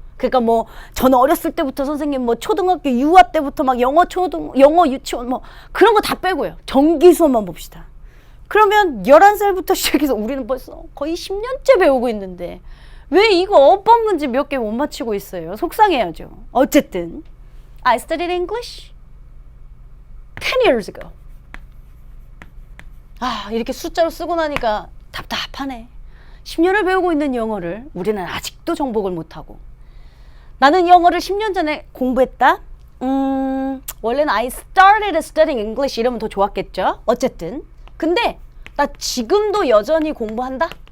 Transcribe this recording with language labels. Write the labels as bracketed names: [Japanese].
[Korean] 그러니까 뭐 저는 어렸을 때부터 선생님 뭐 초등학교 유아 때부터 막 영어 유치원 뭐 그런 거 다 빼고요. 정규 수업만 봅시다. 그러면 11살부터 시작해서 우리는 벌써 거의 10년째 배우고 있는데 왜 이거 어법 문제 몇 개 못 맞히고 있어요? 속상해야죠. 어쨌든 [English] I studied English 10 years ago. [Korean] 아, 이렇게 숫자로 쓰고 나니까 답답하네. 10년을 배우고 있는 영어를 우리는 아직도 정복을 못하고. 나는 영어를 10년 전에 공부했다. 원래는 [English] I started studying English [Korean] 이러면 더 좋았겠죠. 어쨌든 근데 나 지금도 여전히 공부한다.